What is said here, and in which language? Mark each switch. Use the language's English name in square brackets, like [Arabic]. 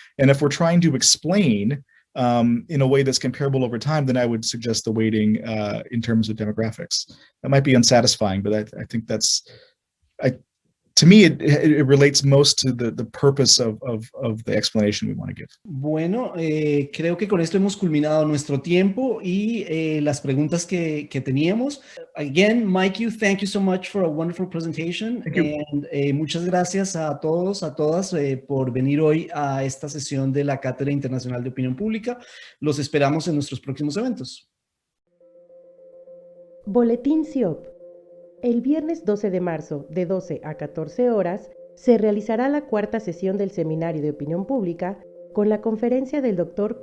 [English] And if we're trying to explain in a way that's comparable over time, then I would suggest the weighting in terms of demographics. That might be unsatisfying, but I think that's, to me, it relates most to the purpose of the explanation we want to give. [Spanish] Bueno, creo que con esto hemos culminado nuestro tiempo y las preguntas que teníamos. [English] Again, Mike, thank you so much for a wonderful presentation. And [Spanish] muchas gracias a todos, a todas por venir hoy a esta sesión de la Cátedra Internacional de Opinión Pública. Los esperamos en nuestros próximos eventos. Boletín CIOP. El viernes 12 de marzo, de 12 a 14 horas, se realizará la cuarta sesión del Seminario de Opinión Pública con la conferencia del Dr.